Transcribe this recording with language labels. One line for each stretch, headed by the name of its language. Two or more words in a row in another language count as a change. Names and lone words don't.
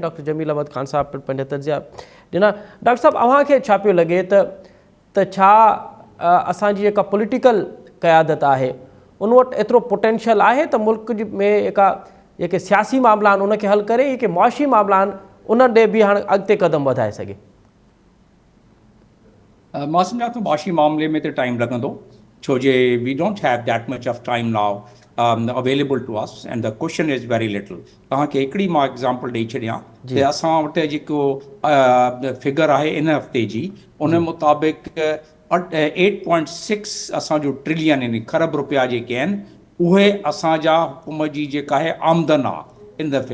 Sindhi: डॉक्टर जमील अहमद ख़ान साहब पिणु पंहिंजा तजिया ॾिना। डॉक्टर साहब, अव्हांखे छा पियो लॻे त छा असांजी जेका पॉलिटिकल क़यादत आहे उन वटि एतिरो पोटेंशियल आहे त मुल्क में जेके सियासी मामला आहिनि उनखे हल करे, जेके मुआशी मामला आहिनि उन ॾे बि हाणे अॻिते क़दम वधाए सघे? मां सम्झां थो मुआशी मामले में त टाइम लॻंदो, छो जे
English: we don't have that much of time now available to us and the question is very little.
Sindhi: तव्हांखे हिकिड़ी मां एग्ज़ाम्पल ॾेई छॾियां त असां वटि जेको फिगर आहे इन हफ़्ते जी, उन मुताबिक़ 8.6 असांजो ट्रिलियन यानी खरब रुपया जेके आहिनि उहे असांजा हुकूमत जी जेका आहे आमदन आहे इन दफ़े।